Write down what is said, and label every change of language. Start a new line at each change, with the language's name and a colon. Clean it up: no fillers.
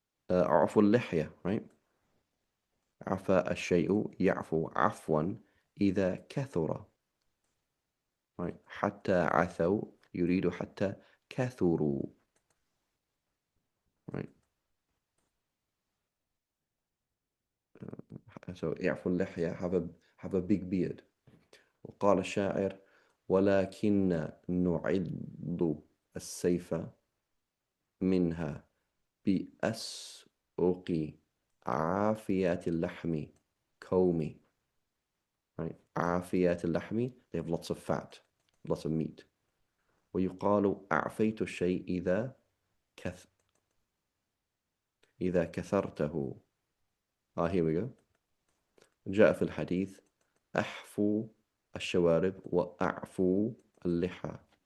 Arabic: عفو اللحية, right? عفا الشيء يعفو عفوا إذا كثر, right? حتى عثوا يريد حتى كثروا, right?
English: So يعفو اللحية, have a big beard.
Arabic: وقال الشاعر ولكن نعض السيف منها بأسوق عافيات اللحم كومي, right? عافيات اللحم,
English: they have lots of fat, lots of meat.
Arabic: ويقال أعفيت الشيء إذا كثرته.
English: Here we go.
Arabic: جاء في الحديث أحفو الشوارب وأعفو اللحى.